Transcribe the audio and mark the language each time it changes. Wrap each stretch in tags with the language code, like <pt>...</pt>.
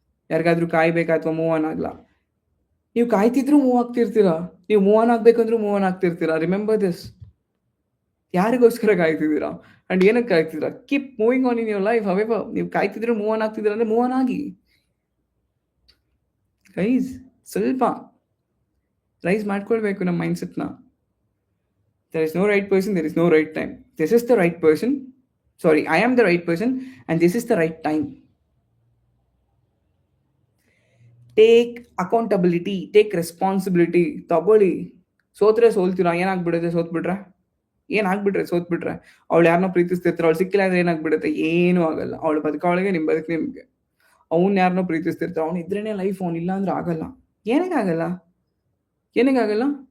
<kn>ಯಾರಿಗಾದ್ರೂ ಕಾಯ್ಬೇಕಾ ಅಥವಾ move on ಆಗಲ್ಲ. ನೀವು ಕಾಯ್ತಿದ್ರು ಮೂವ್ ಆಗ್ತಿರ್ತೀರಾ, ನೀವು move on ಆಗಬೇಕಂದ್ರೂ move on ಆಗ್ತಿರ್ತೀರಾ.</kn> <en>Remember this.</en> <kn>ಯಾರಿಗೋಸ್ಕರ ಕಾಯ್ತಿದ್ದೀರಾ ಆ್ಯಂಡ್ ಏನಕ್ಕೆ ಕಾಯ್ತಿದ್ದೀರಾ?</kn> <en>Keep moving on in your life.</en> <kn>However ನೀವು ಕಾಯ್ತಿದ್ರೆ ಮೂವ್ ಆನ್ ಆಗ್ತಿದ್ದೀರಾ ಅಂದರೆ ಮೂವ್ ಆನ್ ಆಗಿ ಗೈಸ್. ಸ್ವಲ್ಪ ರೈಸ್ ಮಾಡ್ಕೊಳ್ಬೇಕು ನಮ್ಮ ಮೈಂಡ್ಸೆಟ್ನ.</kn> <en>There is no right person, there is no right time. This is the right person. Sorry, I am the right person, and this is the right time. Take accountability, take responsibility</en> <kn>ತಗೊಳ್ಳಿ. ಸೋತ್ರೆ ಸೋಲ್ತೀರಾ, ಏನಾಗ್ಬಿಡುತ್ತೆ ಸೋತ್ಬಿಟ್ರೆ? ಏನಾಗ್ಬಿಟ್ರೆ ಸೋತ್ಬಿಟ್ರೆ? ಅವಳು ಯಾರನ್ನೋ ಪ್ರೀತಿಸ್ತಿರ್ತಾರೆ, ಅವಳು ಸಿಕ್ಕಿಲ್ಲ ಅಂದ್ರೆ ಏನಾಗ್ಬಿಡುತ್ತೆ? ಏನೂ ಆಗಲ್ಲ. ಅವಳು ಬದುಕೋಳಿಗೆ ನಿಮ್ಮ ಬದುಕು ನಿಮಗೆ. ಅವ್ನು ಯಾರನ್ನೋ ಪ್ರೀತಿಸ್ತಿರ್ತಾರೆ, ಅವ್ನು ಇದ್ರೇನೆ ಲೈಫ್, ಅವ್ನು ಇಲ್ಲ ಅಂದ್ರೆ ಆಗಲ್ಲ. ಏನಕ್ಕಾಗಲ್ಲ? ಏನಕ್ಕಾಗಲ್ಲ?</kn>